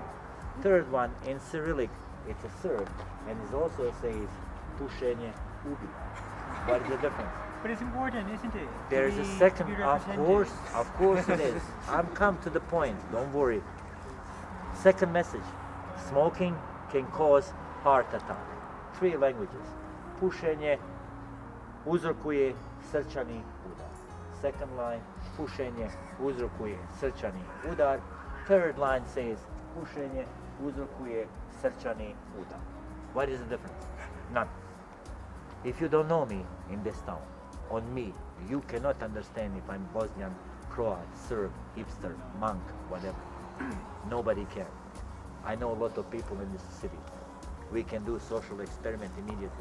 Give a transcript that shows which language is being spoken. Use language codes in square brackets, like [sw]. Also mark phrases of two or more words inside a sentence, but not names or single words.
[en] Third one, in Cyrillic, it's a Serb, and it also says, [bs] Pušenje ubija. [en] What is the difference? But it's important, isn't it? There is a second, of course it is. I'm come to the point, don't worry. Second message, smoking can cause heart attack. 3 languages. [bs] Pušenje uzrokuje srčani udar. [en] Second line, [bs] pušenje uzrokuje srčani udar. [en] Third line says, [bs] pušenje uzrokuje srčani udar. [en] What is the difference? None. If you don't know me in this town, on me, you cannot understand if I'm Bosnian, Croat, Serb, hipster, monk, whatever. Nobody can. I know a lot of people in this city. We can do social experiment immediately.